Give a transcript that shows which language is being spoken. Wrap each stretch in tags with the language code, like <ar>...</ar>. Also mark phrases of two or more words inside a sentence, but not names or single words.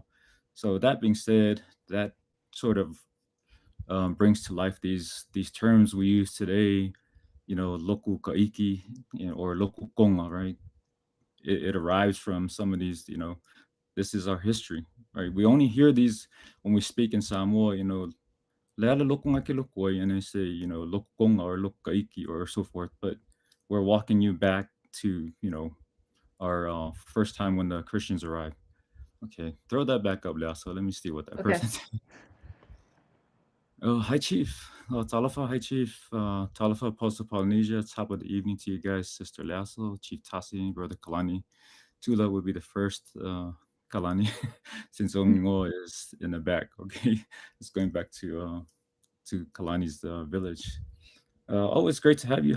<en>So that being said, that sort of brings to life these terms we use today, loku kaiki, or loku konga, right? It arrives from some of these, this is our history, right? We only hear these when we speak in Samoa, leala lokunga ke lokoi, and they say, lokukonga or lokukaiki or so forth. But we're walking you back to, our first time when the Christians arrived. Okay, throw that back up, Leaso. Let me see what that Okay. person said. Oh, hi, Chief. Talofa, hi, Chief. Talofa, Pulse of Polynesia. Top of the evening to you guys, Sister Leaso, Chief Tasi, Brother Kalani. Tula would be the first Kalani, since Ongo is in the back. Okay, it's going back to Kalani's village. Always great to have you.</en>